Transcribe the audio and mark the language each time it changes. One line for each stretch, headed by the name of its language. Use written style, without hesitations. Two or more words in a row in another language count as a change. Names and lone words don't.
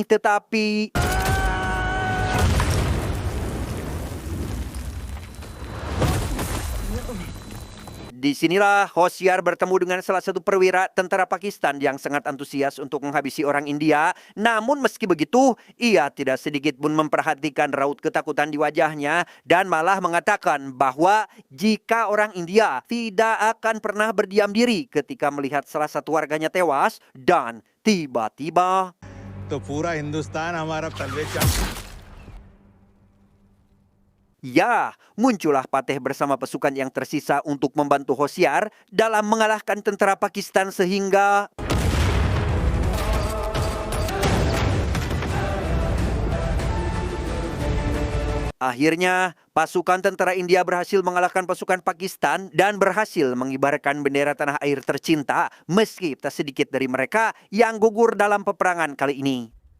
Indonesian: Tetapi disinilah Hosiar bertemu dengan salah satu perwira tentara Pakistan yang sangat antusias untuk menghabisi orang India. Namun meski begitu, ia tidak sedikit pun memperhatikan raut ketakutan di wajahnya dan malah mengatakan bahwa jika orang India tidak akan pernah berdiam diri ketika melihat salah satu warganya tewas dan tiba-tiba
Hindi: तो पूरा हिंदुस्तान हमारा तलवे
Indonesian: ya, muncullah Fateh bersama pasukan yang tersisa untuk membantu Hosiar dalam mengalahkan tentara Pakistan sehingga akhirnya pasukan tentara India berhasil mengalahkan pasukan Pakistan dan berhasil mengibarkan bendera tanah air tercinta meski tak sedikit dari mereka yang gugur dalam peperangan kali ini.